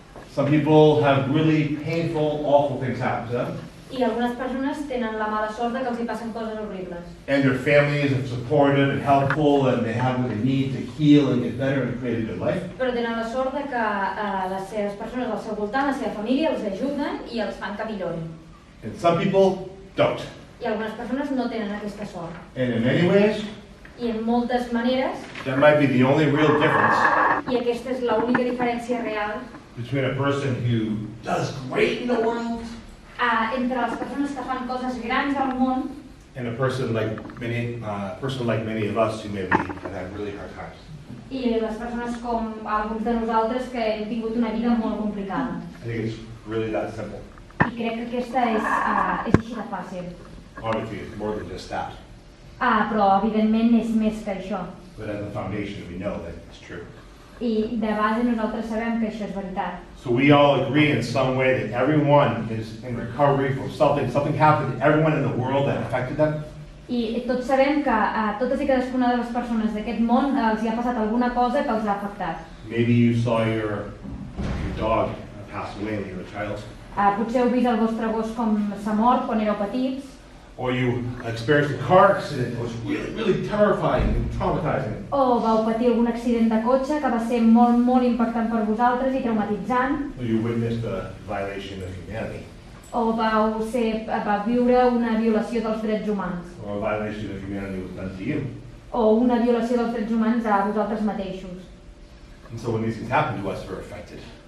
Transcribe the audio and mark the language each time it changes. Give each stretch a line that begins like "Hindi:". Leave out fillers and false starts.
English: some people have really painful, awful things happen to them.
Catalan: i algunes persones tenen la mala sort de que els hi passen coses horribles.
English: And their families are supportive and helpful, and they have what they need to heal and get better and create a good life.
Catalan: Però tenen la sort de que les seves persones al seu voltant, la seva família, els ajuden i els fan que millorin.
English: And some people don't.
Catalan: I algunes persones no tenen aquesta sort.
English: And in many ways,
Catalan: I en moltes maneres,
English: that might be the only real difference
Catalan: i aquesta és l'única diferència real
English: between a person who does great in the world
Catalan: entre les persones que fan coses grans al món
English: and a person like many of us who maybe have had really hard times.
Catalan: i les persones com alguns de nosaltres que hem tingut una vida molt complicada.
English: I think it's really that simple.
Catalan: I crec que aquesta és així de fàcil.
English: Obviously, it's more than just that.
Catalan: Però evidentment és més que això.
English: But as a foundation, we know that it's true.
Catalan: I de base nosaltres sabem que això és veritat.
English: So we all agree in some way that everyone is in recovery from something happened to everyone in the world that affected them.
Catalan: I tots sabem que a totes i cadascuna de les persones d'aquest món els hi ha passat alguna cosa que els ha afectat.
English: Maybe you saw your dog pass away when you were a child.
Catalan: Potser heu vist el vostre gos com s'ha mort quan éreu petits,
English: Or you experienced a car accident that was really, really terrifying and traumatizing.
Catalan: o vau patir algun accident de cotxe que va ser molt, molt impactant per vosaltres i traumatitzant,
English: Or you witnessed a violation of humanity.
Catalan: o vau viure una violació dels drets humans,
English: Or a violation of humanity was done to you.
Catalan: o una violació dels drets humans a vosaltres mateixos.
English: And so when these things happen to us, we're affected.